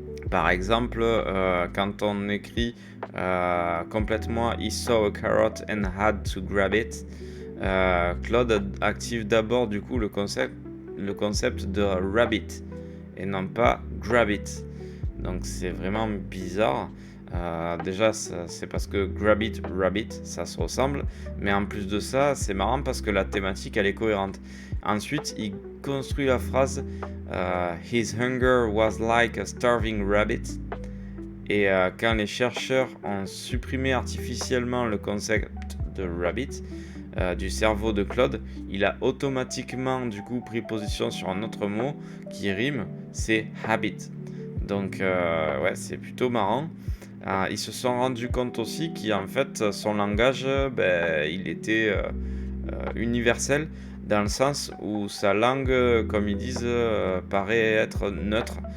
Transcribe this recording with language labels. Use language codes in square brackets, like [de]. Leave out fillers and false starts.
[fr] Par exemple, quand on écrit complètement [en] "He saw a carrot and had to grab it", [fr] Claude active d'abord du coup le concept de rabbit et non pas grab it. Donc c'est vraiment bizarre. Déjà, c'est parce que grab it, rabbit, ça se ressemble. Mais en plus de ça, c'est marrant parce que la thématique, elle est cohérente. Ensuite, il construit la phrase [en] His hunger was like a starving rabbit. [fr] Et quand les chercheurs ont supprimé artificiellement le concept de rabbit du cerveau de Claude, il a automatiquement du coup pris position sur un autre mot qui rime, c'est habit. Donc ouais, c'est plutôt marrant. Ils se sont rendus compte aussi qu'en fait son langage, il était universel dans le sens où sa langue, comme ils disent, paraît être neutre.